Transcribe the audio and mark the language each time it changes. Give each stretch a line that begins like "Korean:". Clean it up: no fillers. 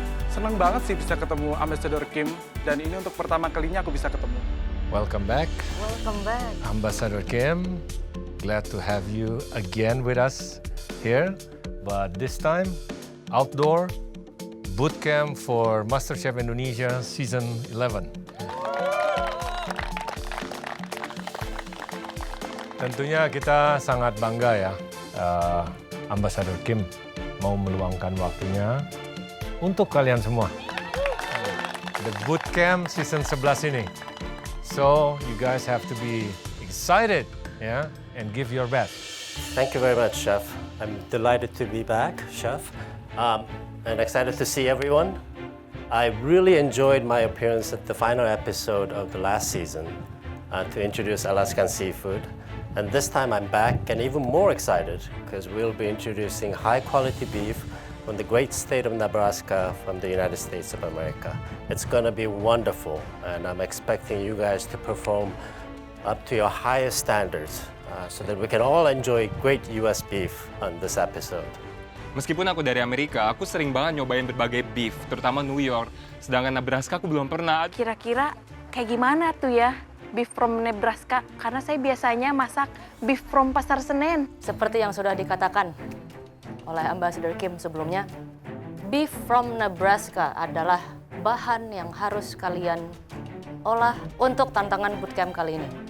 Indonesian: Senang banget sih bisa ketemu Ambassador Kim, dan ini untuk pertama kalinya aku bisa ketemu.
English: Welcome back. Welcome back. Ambassador Kim, glad to have you again with us here, but this time outdoor bootcamp for MasterChef Indonesia Season 11.
Indonesian: Tentunya kita sangat bangga ya, Ambassador Kim mau meluangkan waktunya untuk kalian semua. The Bootcamp Season 11 ini.
English: So, you guys have to be excited, yeah, and give your best. Thank you very much, Chef. I'm delighted to be back, Chef, and excited to see everyone. I really enjoyed my appearance at the final episode of the last season to introduce Alaskan seafood. And this time I'm back and even more excited because we'll be introducing high-quality beef from the great state of Nebraska from the United States of America. It's going to be wonderful, and I'm expecting you guys to perform up to your highest standards so that we can all enjoy great U.S. beef on this episode.
Indonesian: Meskipun aku dari Amerika, aku sering banget nyobain berbagai beef, terutama New York. Sedangkan Nebraska aku belum pernah. Kira-kira kayak gimana tuh ya beef from Nebraska? Karena saya biasanya masak beef from Pasar Senen. Seperti yang sudah dikatakan oleh Ambassador Kim sebelumnya, beef from Nebraska adalah bahan yang harus kalian olah untuk tantangan bootcamp kali ini.